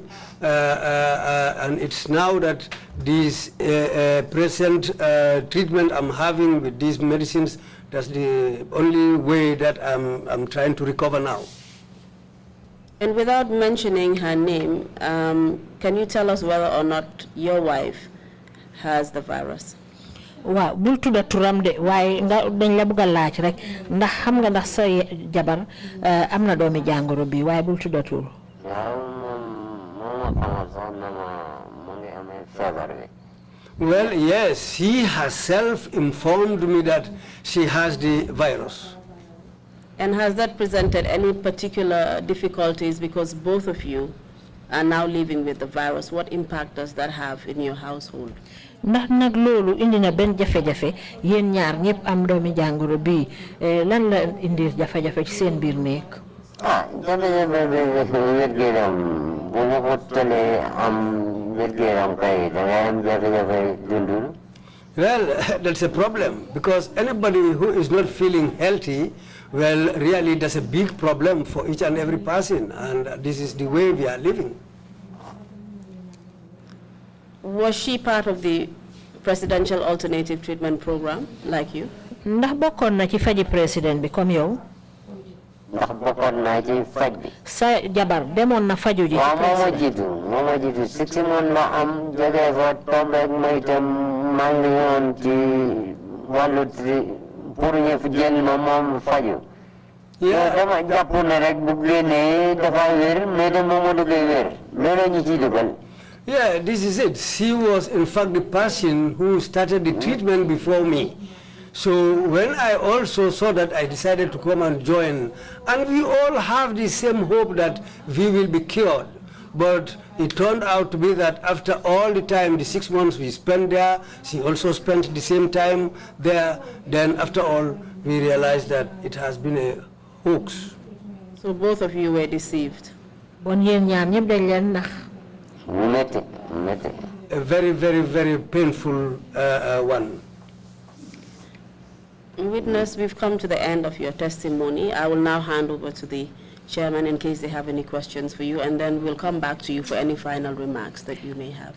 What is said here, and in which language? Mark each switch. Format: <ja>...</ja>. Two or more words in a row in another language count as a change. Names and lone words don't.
<en>And it's now that this present treatment I'm having with these medicines, that's the only way that I'm trying to recover now. And without mentioning her name, can you tell us whether or not your wife has the virus?</en> <wo>Wa bul tudda turam de waaye nga dañ la bëgg laaj rek ndax xam nga ndax sa jabar am na doomi jàngoro bi waaye bul tudda tur.</wo> <en>Well, yes, she herself informed me that she has the virus. And has that presented any particular difficulties because both of you are now living with the virus? What impact does that have in your household?</en> <wo>Ndax nag loolu indi na benn jafe-jafe yéen ñaar ñëpp am doomi jàngoro bi lan la indi jafe-jafe ci seen biir néeg. Jafe-jafe wér-gu-yaram bu ma ko tëlee am wér-gu-yaram kay da ngay am jafe-jafe dundul.</wo> <en>Well, that's a problem because anybody who is not feeling healthy, well, really that's a big problem for each and every person, and this is the way we are living. Was she part of the presidential alternative treatment program like you?</en> <wo>Ndax bokkoon na ci faji président bi comme yow. Ndax bokkoon naa ci faj bi. Sa jabar demoon na faju ji. waaw moo ma jiitu 6 months la am jógee fa tombeeg may tam maa ngi yoon ci wàllu pour ñu jël ma moom faju. dama jàpp ne rek bu génnee dafa wér mais de moom du koy wér loolu ñu ciy dugal.</wo> <en>Yeah, this is it. She was in fact the person who started the treatment before me. So when I also saw that, I decided to come and join. And we all have the same hope that we will be cured. But it turned out to be that after all the time, the 6 months we spent there, she also spent the same time there. Then after all, we realized that it has been a hoax. So both of you were deceived?</en> <wo>Bon yéen ñaar ñëpp dañ leen nax.</wo> <en>A very, very, very painful one. Witness, we've come to the end of your testimony. I will now hand over to the chairman in case they have any questions for you, and then we'll come back to you for any final remarks that you may have.</en>